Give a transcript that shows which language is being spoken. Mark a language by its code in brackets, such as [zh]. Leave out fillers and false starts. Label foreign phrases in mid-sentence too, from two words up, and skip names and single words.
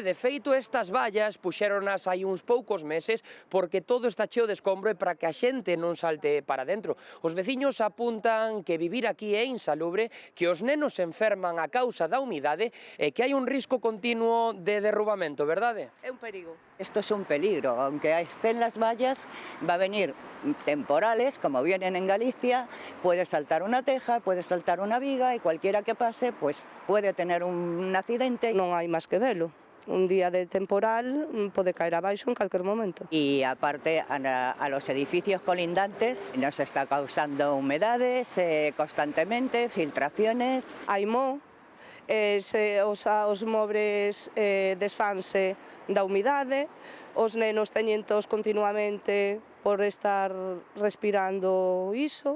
[gl] De feito, estas vallas puxéronas hai uns poucos meses porque todo está cheo de escombro e para que a xente non salte para dentro. Os veciños apuntan que vivir aquí é insalubre, que os nenos se enferman a causa da humidade e que hai un risco continuo de derrubamento, verdade? É un perigo. [es] Esto es un peligro, aunque estén las vallas, va a venir temporales, como vienen en Galicia, puede saltar una teja, puede saltar una viga y cualquiera que pase pues puede tener un accidente. [gl] Non hai máis que velo. Un día de temporal pode caer abaixo en calquer momento. [es] Y aparte a los edificios colindantes nos está causando humedades constantemente, filtraciones. [gl] Hai mo, os mobres desfanse da humidade, os nenos teñen tos continuamente por estar respirando iso.